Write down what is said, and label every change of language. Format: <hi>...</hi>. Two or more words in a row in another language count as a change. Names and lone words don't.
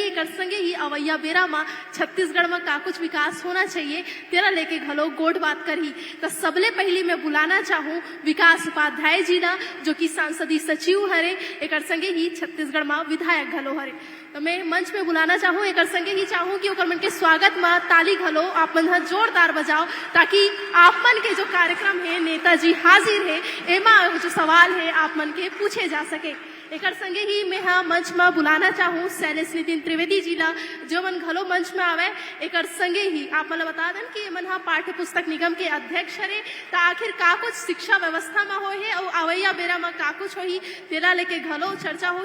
<hne>एक संगे ही अवैया बेरा में छत्तीसगढ़ में का कुछ विकास होना चाहिए तेरा लेके घलो गोट बात करी। तो सबले पहली मैं बुलाना चाहूँ विकास उपाध्याय जी ना, जो कि सांसदीय सचिव हरे, एक संगे ही छत्तीसगढ़ में विधायक घलो हरे। तो मैं मंच में बुलाना चाहूँ, एक संगे ही चाहूँ कि ओकर मन के स्वागत में ताली घलो आप मन हा जोरदार बजाओ, ताकि आप मन के जो कार्यक्रम है नेताजी हाजिर है एमा जो सवाल है आप मन के पूछे जा सके। एक संगे ही मैं हाँ मंच में बुलाना चाहूँ शैलेश नितिन त्रिवेदी जी ला, जो मन घलो मंच में आवे। एक संगे ही आप मन बता दें कि मन हाँ पाठ्य पुस्तक निगम के अध्यक्ष हरे, तो आखिर का कुछ शिक्षा व्यवस्था में हो है और अवैया बेरा में का कुछ हो ही तेरा लेके घलो चर्चा हो।</hne>